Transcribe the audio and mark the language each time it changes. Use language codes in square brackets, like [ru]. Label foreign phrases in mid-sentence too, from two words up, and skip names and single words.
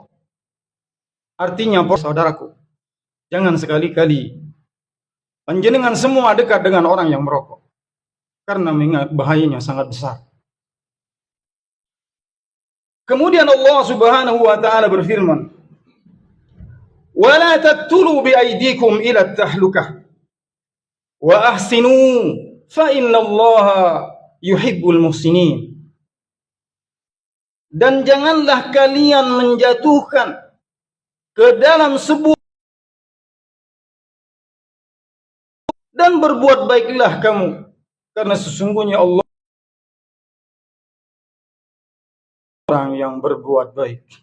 [id] Artinya, saudaraku, jangan sekali-kali panjenengan semua dekat dengan orang yang merokok, karena bahayanya sangat besar. Kemudian Allah [ar] سبحانه وتعالى [id] berfirman, [ar] "ولا تقتلوا بأيديكم إلى التهلكة وأحسنوا فإن الله يحب المحسنين." [id] Dan janganlah kalian menjatuhkan ke dalam sebuah, dan berbuat baiklah kamu, karena sesungguhnya Allah orang yang berbuat baik.